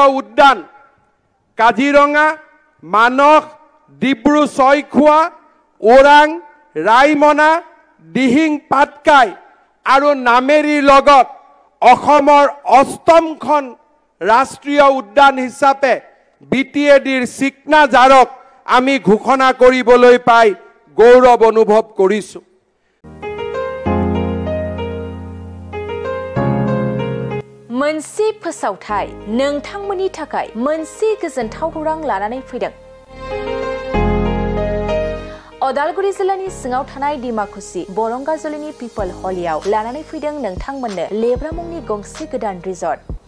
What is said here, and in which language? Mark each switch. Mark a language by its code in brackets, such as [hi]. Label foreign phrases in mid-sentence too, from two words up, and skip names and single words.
[as] উদ্যান কাজিৰঙা মানস ডিব্ৰু ছয়খোৱা ওৰাং ৰাইমনা দিহিং পাটকাই আৰু নামেৰীৰ লগত অসমৰ 8খন ৰাষ্ট্ৰীয় উদ্যান হিচাপে বিটিএডিৰ চিকনা জাৰক আমি ঘোষণা কৰিবলৈ পাই গৌৰৱ অনুভৱ কৰিছো [brx] मोनसे फोसावथाय नोंथांमोननि थाखाय मोनसे गोजोनथाव खौरां लानानै फैदों अदालगुरि जिल्लानि सिङाव थानाय डिमाकुसि बरंगाजुलिनि पिपल हलियाव लानानै फैदों नोंथांमोननो लेब्रा मुंनि गंसे गोदान रिजर्ट